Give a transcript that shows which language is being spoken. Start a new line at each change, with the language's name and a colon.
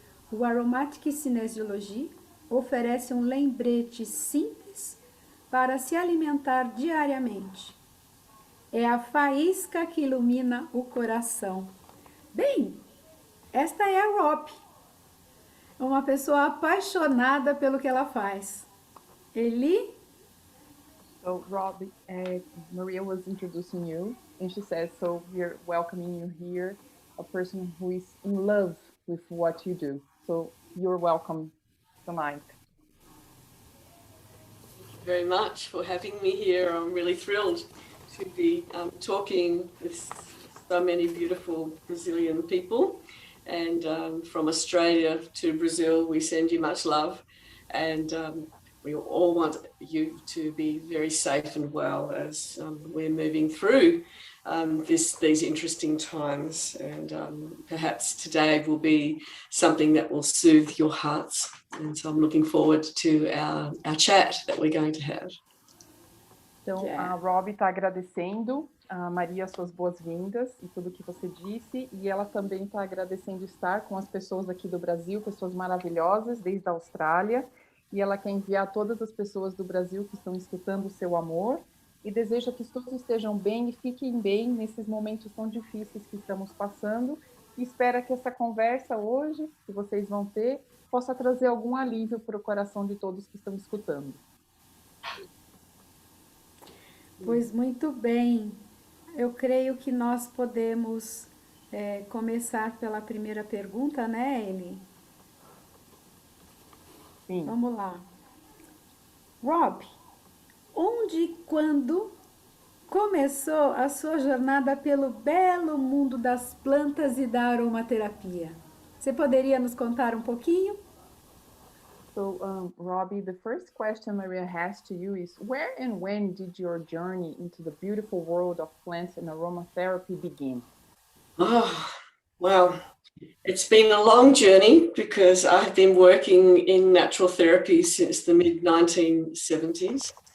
Portuguese: O Aromatic Kinesiology oferece um lembrete simples para se alimentar diariamente. É a faísca que ilumina o coração. Bem, esta é a Robbi, uma pessoa apaixonada pelo que ela faz. Eli?
English: So Robbi, Maria was introducing you, and she said, so we're welcoming you here, a person who is in love with what you do. So you're welcome tonight. Thank you very much for having me here. I'm really thrilled to be talking with so many beautiful Brazilian people. And from Australia to Brazil, we send you much love. And we all want you to be very safe and well as we're moving through these interesting times. And perhaps today will be something that will soothe your hearts. And so I'm looking forward to our chat that we're going to have.
Portuguese: Então, a Robbi está agradecendo a Maria suas boas-vindas e tudo que você disse, e ela também está agradecendo estar com as pessoas aqui do Brasil, pessoas maravilhosas, desde a Austrália, e ela quer enviar a todas as pessoas do Brasil que estão escutando o seu amor, e deseja que todos estejam bem e fiquem bem nesses momentos tão difíceis que estamos passando, e espera que essa conversa hoje, que vocês vão ter, possa trazer algum alívio para o coração de todos que estão escutando. Pois muito bem, eu creio que nós podemos começar pela primeira pergunta, né, Eli? Sim. Vamos lá. Robbi, onde e quando começou a sua jornada pelo belo mundo das plantas e da aromaterapia? Você poderia nos contar um pouquinho?
English: So, Robbi, the first question Maria has to you is, where and when did your journey into the beautiful world of plants and aromatherapy begin? Oh, well, it's been a long journey because I've been working in natural therapy since the mid-1970s.